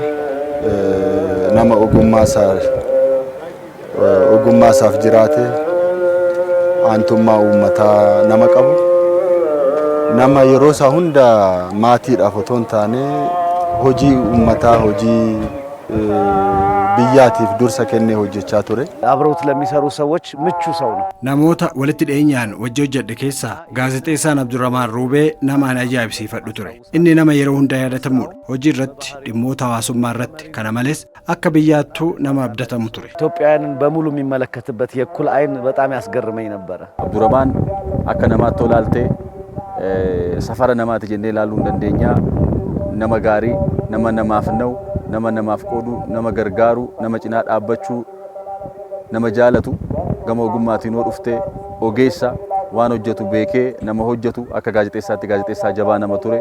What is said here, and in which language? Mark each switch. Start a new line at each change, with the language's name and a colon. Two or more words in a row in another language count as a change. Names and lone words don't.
Oromo: Nama ogummaa isaaf jiraate, aantummaa uummataa nama qabu, nama yeroo isaa hunda maatiidhaaf otoo hin taane hojii uummataa, hojii biyyaatiif dursa kennee hojjechaa ture.
Amharic: አብረውት ለሚሰሩ ሰዎች ምቹ ሰው ነው።
Oromo: namoota walitti dhiyeenyaan wajji hojjedhe keessaa gaazexeessaan Abdurrahmaan Ruubee nama ajaa'ibsiifadhu ture. Inni nama yeroo hunda yaadatamudha. Hojii irratti, dhimmoota hawaasummaa irratti, kana malees akka biyyaattuu nama abdatamu ture.
Amharic: ኢትዮጵያውያንን በሙሉ የሚመለከትበት የኩል አይን በጣም ያስገርመኝ ነበረ።
Oromo: Abdurrahmaan akka namaatti olaaltee safara namaati jennee ilaaluu hin dandeenya. Nama gaarii, nama namaaf na'u, nama namaaf qoodu, nama gargaaru, nama cinaa dhaabbachuu, nama jaalatu, gama ogummaatiin hoo dhuftee ogeessa waan hojjetu beekee nama hojjetu akka gaazexeessaatti gaazexeessaa jabaa nama ture.